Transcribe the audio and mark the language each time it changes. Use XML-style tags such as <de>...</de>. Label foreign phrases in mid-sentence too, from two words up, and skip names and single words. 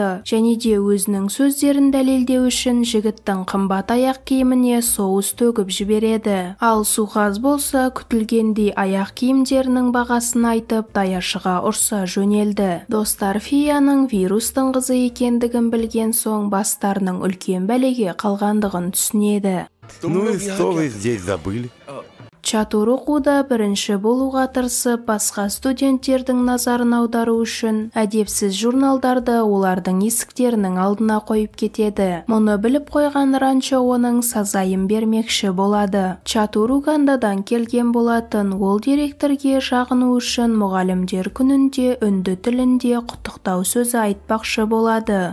<kk>Және де өзінің сөздерін дәлелдеу үшін жігіттің қымбат аяқ киіміне соус төгіп жібереді. Ал Суқаз болса күтілгендей аяқ киімдерінің бағасын айтып, даяшыға ұрса жөнелді. Достар Фияның вирустың қызы екендігін білген соң бастарының үлкен бәлеге қалғандығын түсінеді.</kk> <ru>Ну и что вы здесь забыли?</ru> <kk>Чатур оқуда бірінші болуға тырысып, басқа студенттердің назарын аудару үшін әдепсіз журналдарды олардың есіктерінің алдына қойып кетеді. Мұны біліп қойған ранчо оның сазайын бермекші болады. Чатур Угандадан келген болатын, ол директорге жағыну үшін мұғалімдер күнінде үнді тілінде құттықтау сөзі айтпақшы болады.</kk>